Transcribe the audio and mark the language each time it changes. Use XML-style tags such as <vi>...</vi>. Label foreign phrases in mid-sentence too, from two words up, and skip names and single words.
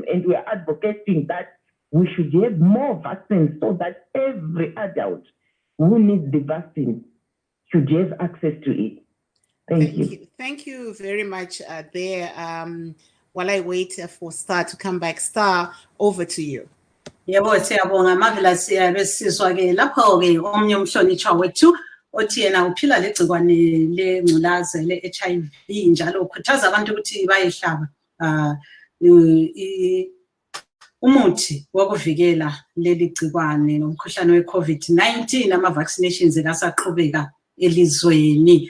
<en>And we are advocating that we should have more vaccines so that every adult who needs the vaccine should have access to it. Thank you. Thank you very much while I wait for Star to come back. Star, over to you.</en> <nd>Yebo, siyabonga marvelous besizwa ke lapho ke omnye umhlonishwa wethu othi yena uphila legcikwane lengculazi le-HIV njalo ukhuthaza abantu ukuthi bayehlaba umuthi wokuvikela leli gcikwane nomkhuhlane we-COVID-19 ama-vaccinations kasaqhubeka elizweni.</nd>